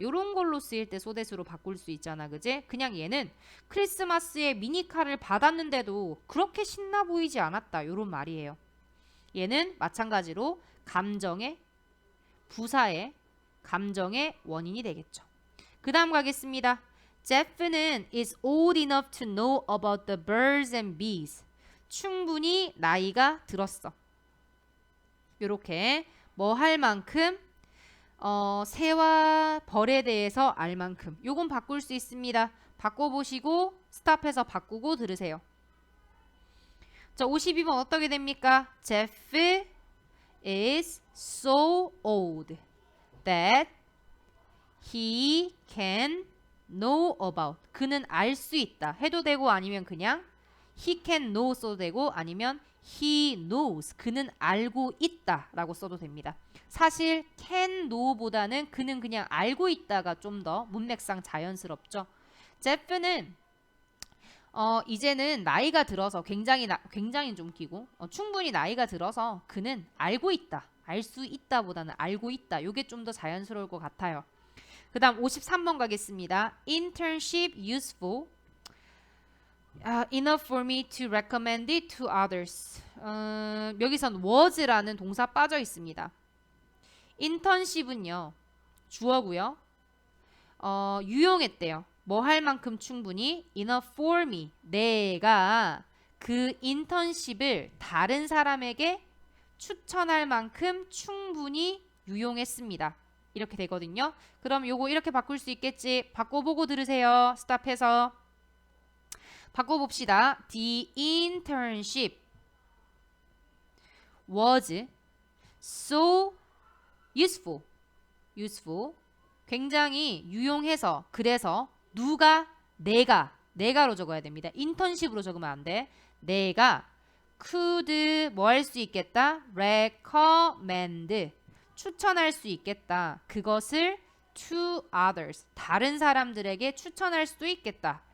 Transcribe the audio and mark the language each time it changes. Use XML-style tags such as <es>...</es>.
<ko>요런 걸로 쓰일 때 so that으로 바꿀 수 있잖아. 그지? 그냥 얘는 크리스마스에 미니카를 받았는데도 그렇게 신나 보이지 않았다. 요런 말이에요. 얘는 마찬가지로 감정의 부사의 감정의 원인이 되겠죠. 그 다음 가겠습니다.</ko> <en>Jeff는 is old enough to know about the birds and bees.</en> <ko>충분히 나이가 들었어. 요렇게 뭐 할 만큼 새와 벌에 대해서 알 만큼 요건 바꿀 수 있습니다. 바꿔보시고 스탑해서 바꾸고 들으세요. 자, 52번 어떻게 됩니까?</ko> <en>Jeff is so old that he can know about.</en> <ko>그는 알 수 있다. 해도 되고 아니면 그냥</ko> <en>he can know</en> <ko>써도 되고 아니면</ko> <en>he knows.</en> <ko>그는 알고 있다 라고 써도 됩니다. 사실 can know보다는 그는 그냥 알고 있다가 좀 더 문맥상 자연스럽죠. 제프는 이제는 나이가 들어서 굉장히 좀 끼고 충분히 나이가 들어서 그는 알고 있다. 알 수 있다보다는 알고 있다. 요게 좀 더 자연스러울 것 같아요. 그 다음 53번 가겠습니다.</ko> <en>Internship useful enough for me to recommend it to others.</en> <ko>여기선 was라는 동사 빠져 있습니다. 인턴십은요. 주어고요. 유용했대요. 뭐 할 만큼 충분히</ko> <en>enough for me.</en> <ko>내가 그 인턴십을 다른 사람에게 추천할 만큼 충분히 유용했습니다. 이렇게 되거든요. 그럼 요거 이렇게 바꿀 수 있겠지? 바꿔보고 들으세요. 스탑해서. 바꿔봅시다.</ko> <en>The internship was so useful.</en> <ko>굉장히 유용해서 그래서 누가 내가로 적어야 됩니다. 인턴십으로 적으면 안 돼. 내가 could 뭐 할 수 있겠다? recommend 추천할 수 있겠다. 그것을</ko> <en>to others</en> <ko>다른 사람들에게 추천할 수도 있겠다.</ko>